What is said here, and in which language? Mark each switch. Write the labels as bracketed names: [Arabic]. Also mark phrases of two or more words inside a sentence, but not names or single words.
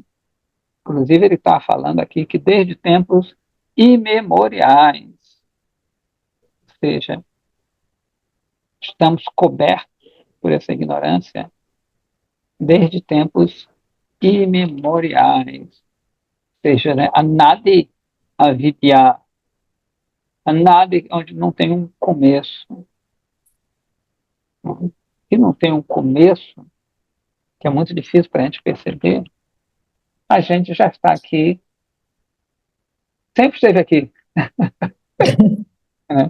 [Portuguese] Inclusive, ele está falando aqui que desde tempos imemoriais, ou seja, estamos cobertos por essa ignorância desde tempos imemoriais. Ou seja, né, [Sanskrit] anadi avidya, [Portuguese] anadi onde não tem um começo. Se não tem um começo, que é muito difícil para a gente perceber, a gente já está aqui, sempre esteve aqui, né?